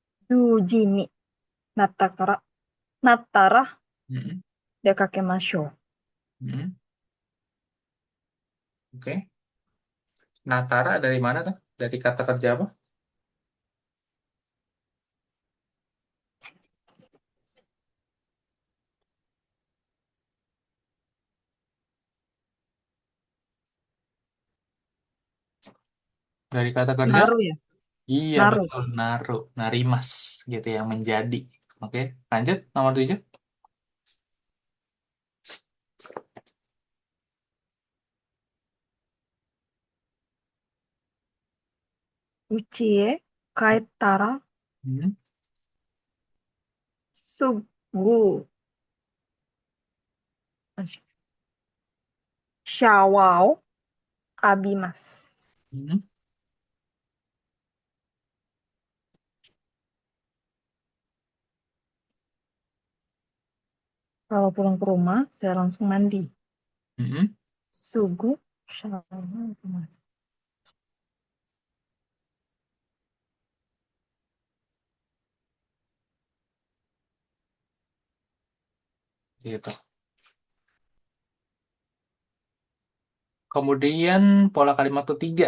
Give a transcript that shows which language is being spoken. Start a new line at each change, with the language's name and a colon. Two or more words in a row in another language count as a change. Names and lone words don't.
Japanese: 10時になったから、なったら Mm-mm. 出かけましょ Mm-mm. Oke.
Indonesian: Natara dari mana tuh? Dari kata kerja apa? Dari kata
Japanese: う。
Indonesian: kerja?
Japanese: なるや。
Indonesian: Iya,
Japanese: なる。
Indonesian: betul.
Japanese: なる。なります.
Indonesian: Gitu yang menjadi. Oke. Lanjut. Nomor 7.
Japanese: 家へ帰ったら、 Hmm. すぐシャワーを浴びます。 Hmm.
Indonesian: Kalau pulang ke rumah, saya langsung mandi. Hmm.
Japanese: Sugu shower 浴びます。
Indonesian: Gitu. Kemudian pola kalimat ketiga.